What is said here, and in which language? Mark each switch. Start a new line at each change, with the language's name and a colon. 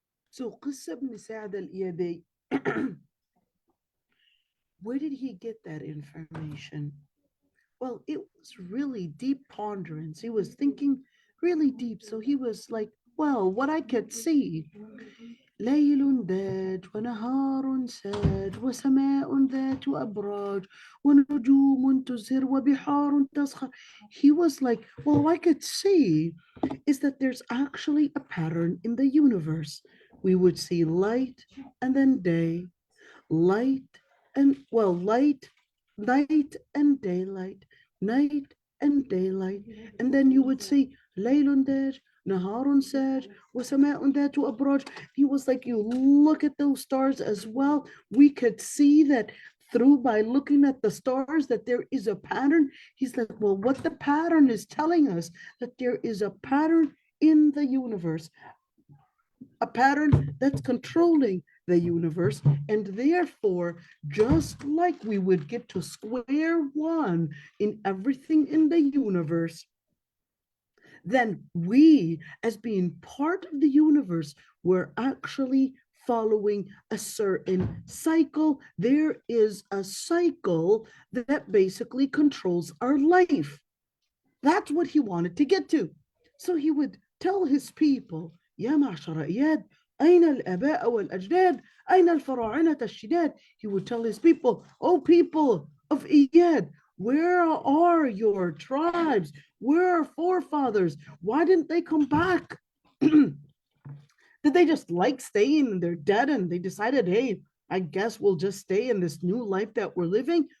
English: So
Arabic: قصة ابن سعد الإيادي,
English: where did he get that information? Well, it was really deep ponderance. He was thinking really deep. So he was like, well, what I could see,
Arabic: ليل داج ونهار ساج وسماء ذات أبراج ونجوم تزهر وبحار تسخر.
English: He was like, well, what I could see is that there's actually a pattern in the universe. We would see light and then day, light and, well, light, night and daylight, night and daylight. And then you would see
Arabic: ليل داج نهار ساج وسماء ذات أبراج.
English: He was like, you look at those stars as well. We could see that through by looking at the stars that there is a pattern. He's like, well, what the pattern is telling us, that there is a pattern in the universe, a pattern that's controlling the universe, and therefore, just like we would get to square one in everything in the universe, then we, as being part of the universe, we're actually following a certain cycle. There is a cycle that basically controls our life. That's what he wanted to get to. So he would tell his people,
Arabic: يا معشر إياد أين الآباء والأجداد أين الفراعنة الشداد.
English: He would tell his people, oh people of Iyad, where are your tribes? Where are forefathers? Why didn't they come back? Did they just like staying and they're dead and they decided, hey, I guess we'll just stay in this new life that we're living?